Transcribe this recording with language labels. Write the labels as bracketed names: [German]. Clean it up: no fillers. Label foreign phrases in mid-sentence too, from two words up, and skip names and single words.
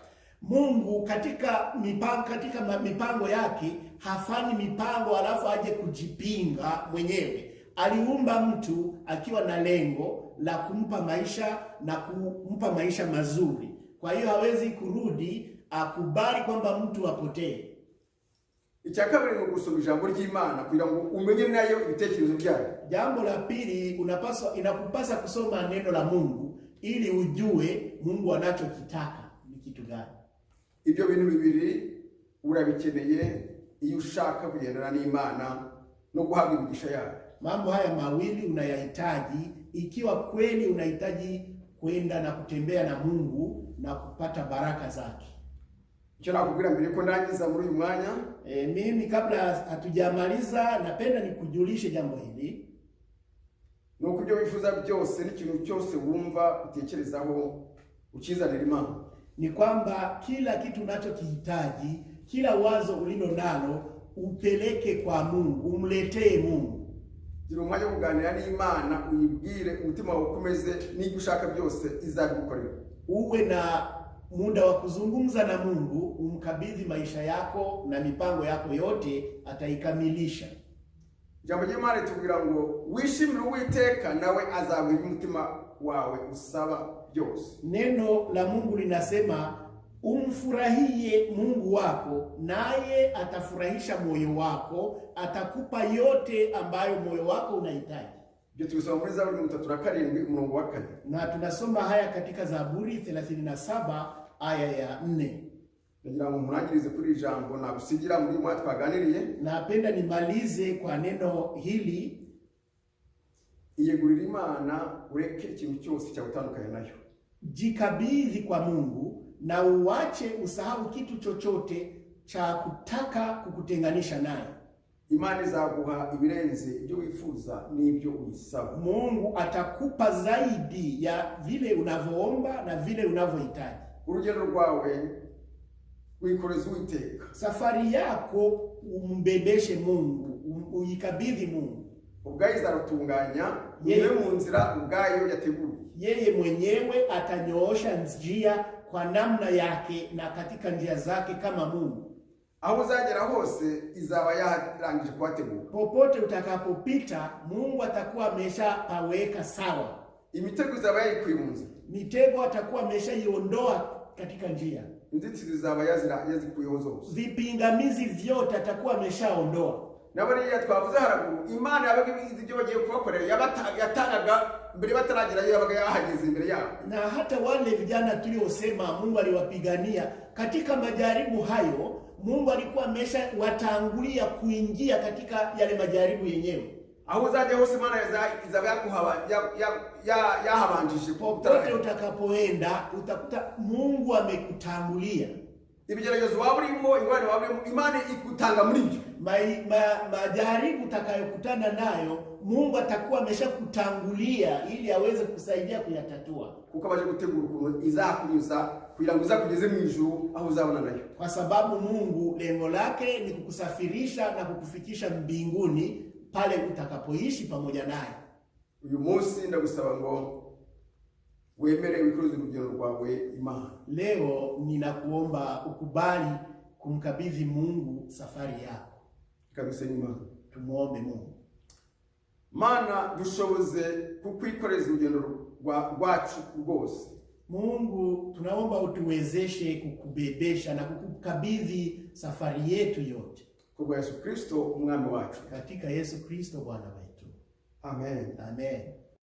[Swahili] Mungu katika mipango yake hafanyi mipango alafu aje kujipinga mwenyewe. Aliumba mtu akiwa na lengo la kumpa maisha na kumpa maisha mazuri. Kwa hiyo hawezi kurudi akubali kwamba mtu apotee. [Kinyarwanda] Icyakabiri ni gusoma ijambo ry'Imana kugira ngo umenye nayo ibitekerezo byayo. [Swahili] Jambo la pili, inakupasa kusoma neno la Mungu ili ujue Mungu anachokitaka ni kitu gani. [Kinyarwanda] Ibyo bintu bibiri urabikeneye iyo ushaka kugendana n'Imana no guhabwa imigisha yayo. [Swahili] Mambo haya mawili unayahitaji ikiwa kweli unahitaji kwenda na kutembea na Mungu na kupata baraka zake. [Kinyarwanda] Icyo nakubwira mbere ko ndangiza muri uyu mwanya, [Swahili] mimi kabla hatujamaliza napenda nikujulishe jambo hili. [Kinyarwanda] Nuko ibyo wifuza byose n'ikintu cyose wumva utekerezaho ukizanira Imana. [Swahili] Ni kwamba kila kitu unachokihitaji, kila wazo ulilo nalo upeleke kwa Mungu, umletee Mungu. [Kinyarwanda] Gira umwanya wo kuganira n'Imana, uyibwire umutima wawe ukomeze, n'icyo ushaka byose izabigukorera. [Swahili] Uwe na muda wa kuzungumza na Mungu, umkabidhi maisha yako na mipango yako yote, ataikamilisha. [Kinyarwanda] Jambo ry'Imana tubwira ngo wishimire Uwiteka nawe azaguha umutima wawe usaba byose. [Swahili] Neno la Mungu linasema umfurahie Mungu wako naye atafurahisha moyo wako, atakupa yote ambayo moyo wako unahitaji. Ndio tunasoma muri Zaburi 37 mstari wa 4. Na tunasoma haya katika Zaburi 37 aya ya 4. [Kinyarwanda] Nagira ngo murangirize kuri ijambo nagusigira muri mwa twaganiriye. [Swahili] Napenda nimalize kwa neno hili. [Kinyarwanda] Iyegurira Imana, ureke ikintu cyose cyagutandukanya nayo. [Swahili] Jikabidhi kwa Mungu na uache usahau kitu chochote cha kutaka kukutenganisha naye. [Kinyarwanda] Imana izaguha ibirenze ibyo wifuza n'ibyo uyisaba. [Swahili] Mungu atakupa zaidi ya vile unavyoomba na vile unavyohitaji. [Kinyarwanda] Urugendo rwawe wikoreze Uwiteka. [Swahili] Safari yako umbebeshe Mungu, uyikabidhi Mungu. [Kinyarwanda] Ubwayo izarutunganya, niwe mu nzira ubwayo yateguye. [Swahili] Yeye mwenyewe atanyoosha njia kwa namna yake na katika njia zake kama Mungu. [Kinyarwanda] Aho uzagera hose izaba yarangije kuhategura. [Swahili] Popote utakapopita Mungu atakuwa ameshapaweka sawa. [Kinyarwanda] Imitego izaba yayikuye mu nzira. [Swahili] Mitego atakuwa ameshaiondoa katika njia. [Kinyarwanda] Inzitizi izaba yazikuyeho zose. [Swahili] Vipingamizi vyote atakuwa ameshaondoa. [Kinyarwanda] Nabariya twavuze haraguru, Imana yabaga ibizi byo bagiye kubakorera yatangaga mbere bataragira yabaga yahageze imbere yabo. [Swahili] Na hata wale vijana tuliosema Mungu aliwapigania katika majaribu hayo, Mungu alikuwa ameshawatangulia kuingia katika yale majaribu yenyewe. [Kinyarwanda] Aho uzajya hose Imana izaba yahabanjije. [Swahili] Popote utakapoenda utakuta Mungu amekutangulia. [Kinyarwanda] Ibigeragezo waba urimo, ingorane waba urimo, Imana ikutanga muri byo. [Swahili] Majaribu utakayokutana nayo Mungu atakuwa ameshakutangulia ili aweze kusaidia kuyatatua. [Kinyarwanda] Kukabaje gutegura ukuntu izakunyuza kugira ngo izakugeze mu ijuru aho uzabona nayo. [Swahili] Kwa sababu Mungu lengo lake ni kukusafirisha na kukufikisha mbinguni pale utakapoishi pamoja naye. [Kinyarwanda] Uyu munsi ndagusaba ngo wemere wikoze urugendo rwawe Imana. [Swahili] Leo ninakuomba ukubali kumkabidhi Mungu safari yako. [Kinyarwanda] Kabisa Imana. [Swahili] Tumuombe Mungu. [Kinyarwanda] Mana dushoboze kukwikoreza urugendo rwacu rwose. [Swahili] Mungu tunaomba utuwezeshe kukubebesha na kukukabidhi safari yetu yote. [Kinyarwanda] Kwa Yesu Kristo umwami wacu. [Swahili] Katika Yesu Kristo Bwana wetu. Amen. Amen.